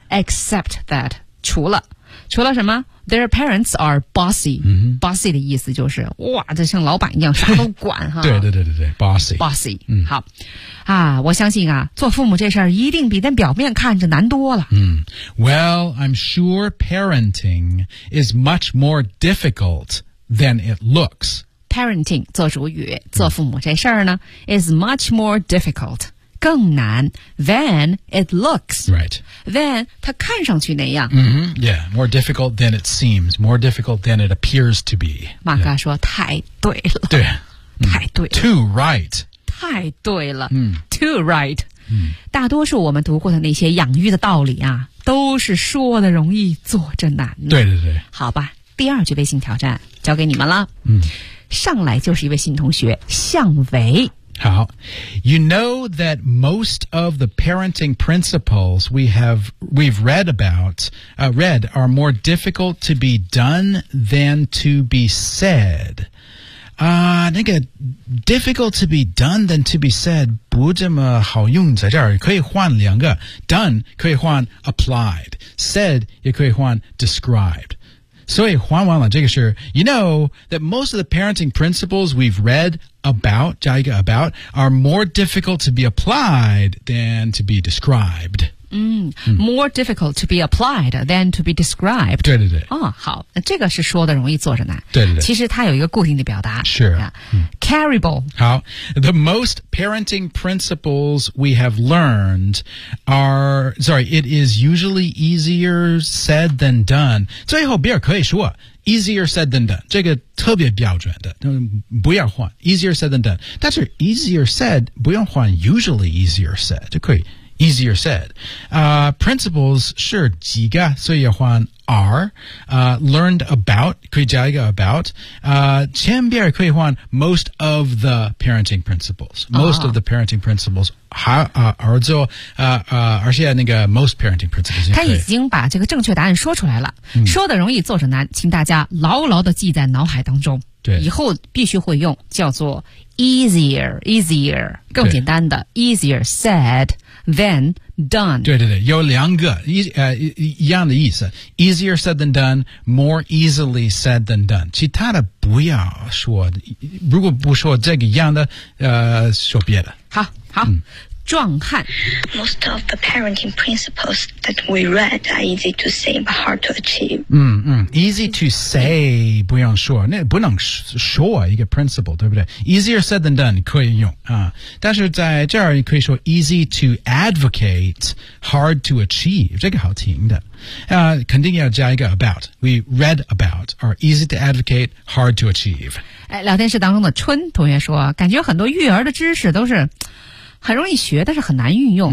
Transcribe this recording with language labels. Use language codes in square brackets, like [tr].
[en] Except that, [zh] 除了什么 [en] ,their parents are bossy.、 Mm-hmm. [zh] Bossy 的意思就是哇这像老板一样啥都管哈。对对对对对 ,bossy. [en] Bossy.、Mm-hmm. 好。 [zh] 啊我相信啊做父母这事儿一定比在表面看着难多了。嗯、mm. [en] ,well, I'm sure parenting is much more difficult than it looks. [zh] Parenting, 做主语做父母这事儿呢、mm. [en] is much more difficult, [zh] 更难 [en] than it looks. Right. [zh] Than, 它看上去那样。嗯、mm-hmm. [en] ,yeah, more difficult than it seems, more difficult than it appears to be. [zh] 马哥说、yeah. 太对了。对。 Mm. 太对了。 [en] Too right. [zh] 太对了、mm. Too right、 mm. 大多数我们读过的那些养育的道理啊都是说的容易做着难对对对好吧第二句微信挑战交给你们了、 mm. 上来就是一位新同学向维 [en] 好 You know that most of the parenting principles we've read about、read are more difficult to be done than to be said 那个 difficult to be done than to be said [zh] 不这么好用在这儿可以换两个 [en] done 可以换 applied said 也可以换 described 所以换完了这个是 you know that most of the parenting principles we've read about 加一个 about are more difficult to be applied than to be described 嗯、mm. more difficult to be applied than to be described [zh] 对对对哦好这个是说的容易做着难对对对其实它有一个固定的表达 [en] Sure、 yeah. Carryable 好 The most parenting principles we have learned it is usually easier said than done [zh] 最后比尔可以说 [en] easier said than done [zh] 这个特别标准的不要换 [en] easier said than done 但是 easier said 不用换 usually easier said 就可以Easier said. [zh] Principles, 是几个所以要换 are. [en] Learned about, [zh] 可以加一个 [en] about. [zh] 前边可以换 [en] most of the parenting principles. Most、uh-huh. of the parenting principles, 而且那个 most parenting principles [zh] 他已经把这个正确答案说出来了、嗯、说的容易做着难请大家牢牢地记在脑海当中对以后必须会用叫做 easier, 更简单的 [en] easier said,Then done. [zh] 对对对有两个一样的意思。 [en] Easier said than done, more easily said than done. [zh] 其他的不要说如果不说这个一样的说别的。好、嗯、壮汉。 [en] Most of the parenting principles that we read are easy to say but hard to achieve. [zh] 嗯嗯 ,easy to say, 不用说那不能说一个 principle, 对不对 ? [en] easier said than done, [zh] 可以用啊。但是在这儿你可以说 [en] easy to advocate, hard to achieve, [zh] 这个好听的。肯定要加一个 [en] about, we read about, are easy to advocate, hard to achieve. [zh] 聊天室当中的春同学说感觉很多育儿的知识都是很容易学但是很难运用、